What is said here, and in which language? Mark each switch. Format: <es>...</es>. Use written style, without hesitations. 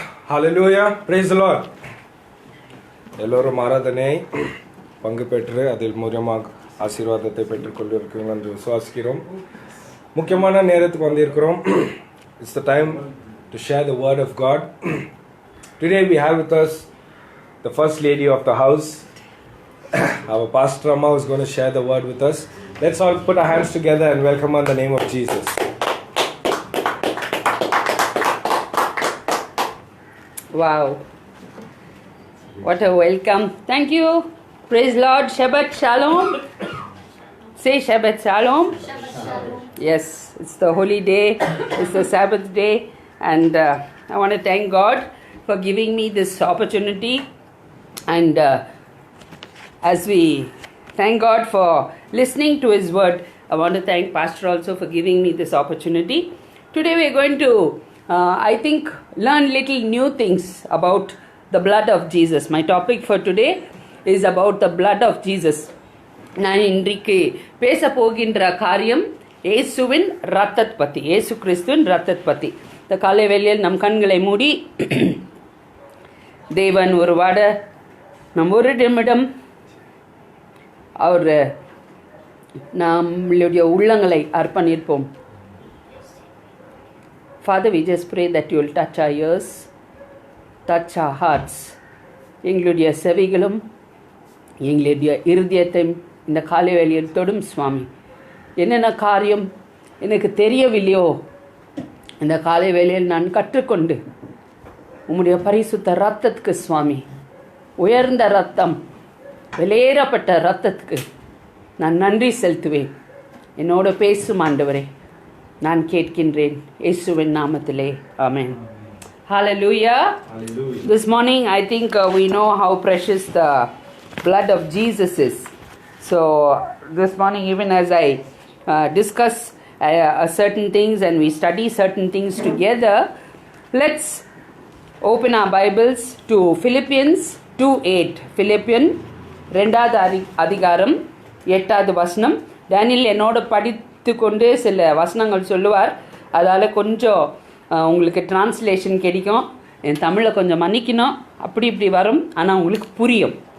<en>Hallelujah, praise the Lord.</en> <ta>எல்லோரும் ஆராதனை பங்கு பெற்று அதில் மூலமாக ஆசீர்வாதத்தை பெற்றுக்கொண்டிருக்கிறோம் என்று விசுவாசிக்கிறோம். முக்கியமான நேரத்துக்கு வந்திருக்கிறோம்.</ta> <en>It's the time to share the word of God. Today we have with us the first lady of the house. Our pastor Amma is going to share the word with us. Let's all put our hands together and welcome her in the name of Jesus. Wow. What a welcome. Thank you. Praise Lord. Shabbat Shalom. Say Shabbat Shalom. Yes, it's the holy day. It's the Sabbath day. And I want to thank God for giving me this opportunity. And as we thank God for listening to His word, I want to thank Pastor also for giving me this opportunity. Today we are going to, I think, learn little new things about the blood of Jesus. My topic for today is about the blood of Jesus.</en> <ta>நான் இன்றைக்கு பேச போகின்ற காரியம் இயேசுவின் இரத்தத் பத்தி, இயேசு கிறிஸ்துவின் இரத்தத் பத்தி. இந்த காலை வேளையில் நம் கண்களை மூடி தேவன் ஒரு வாட நம் ஒரு நிமிடம் அவர் நம்மளுடைய உள்ளங்களை அர்ப்பணிப்போம்.</ta> <en>Father, we just pray that you will touch our ears, touch our hearts.</en> <ta>எங்களுடைய செவிகளும் எங்களுடைய இருதயத்தையும் இந்த காலை வேளையில் தொடும் சுவாமி. என்னென்ன காரியம் எனக்கு தெரியவில்லையோ இந்த காலை வேளையில் நான் கற்றுக்கொண்டு உம்முடைய பரிசுத்த ரத்தத்துக்கு சுவாமி, உயர்ந்த ரத்தம், வெளியேறப்பட்ட ரத்தத்துக்கு நான் நன்றி செலுத்துவேன். என்னோட பேசும் ஆண்டவரே, நான் கேட்கின்றேன் இயேசுவின் நாமத்திலே, ஆமென்.</ta> <en>Hallelujah. Hallelujah. This morning I think we know how precious the blood of Jesus is. So this morning, even as I discuss certain things and we study certain things together, let's open our Bibles to Philippians 2:8.</en> <ta>Philippians 2வது அதிகாரம் 8வது வசனம். Daniel என்னோட படித்து கொண்டு சில வசனங்கள் சொல்லுவார். அதால் கொஞ்சம் உங்களுக்கு டிரான்ஸ்லேஷன் கிடைக்கும். என் தமிழை கொஞ்சம் மன்னிக்கணும், அப்படி இப்படி வரும், ஆனால் உங்களுக்கு புரியும்.</ta>